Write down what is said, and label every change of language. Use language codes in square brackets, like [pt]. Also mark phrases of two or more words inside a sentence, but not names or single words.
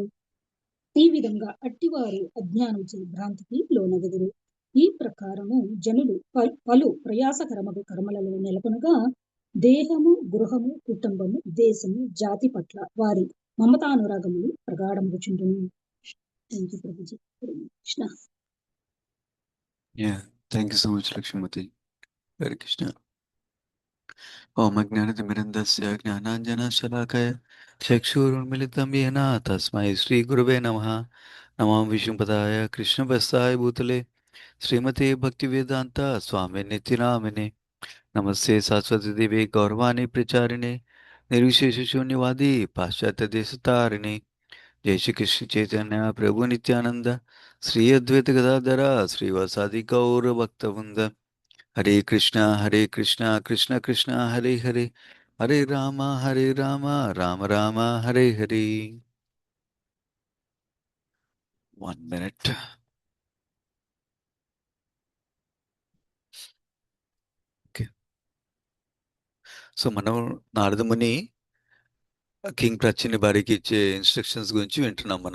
[te] ఈ విధంగా అట్టివారు అజ్ఞానముచే భ్రాంతికి లోనగదురు. ఈ ప్రకారము జనులు పలు ప్రయాసకరమగు కర్మలలో నెలకొనగా దేహము, గృహము, కుటుంబము, దేశము, జాతి పట్ల వారి మమతానురాగములు ప్రగాఢమగుచుండును. [en] Thank you [te] ప్రభుజీ. కృష్ణ. [en] Thank you so much, Lakshmati. Hare Krishna. [sa] ॐ अज्ञानतिमिरान्धस्य ज्ञानाञ्जनशलाकया चक्षुरुन्मीलितं येन तस्मै श्री गुरवे नमः. नमम् विष्णुपादाय कृष्ण प्रष्ठाय भूतले श्रीमते भक्तिवेदान्त स्वामी नित्यनामिने नमस्ते सरस्वती देवी गौरवाणी प्रचारिणे निर्विशेष शून्यवादी पाश्चात्य देशतारिणे जय श्री कृष्ण चैतन्य प्रभु नित्यानन्द श्री अद्वैत गदाधर श्री वासादि गौर भक्तवृन्द हरे कृष्ण कृष्ण कृष्ण हरे हरे हरे राम राम राम हरे हरे. [en] 1 minute. Okay. [te] సో మనం నారద ముని [en] కింగ్ ప్రచ్చిని [te] భార్యకి ఇచ్చే ఇన్స్ట్రక్షన్స్ గురించి వింటున్నాం మనం.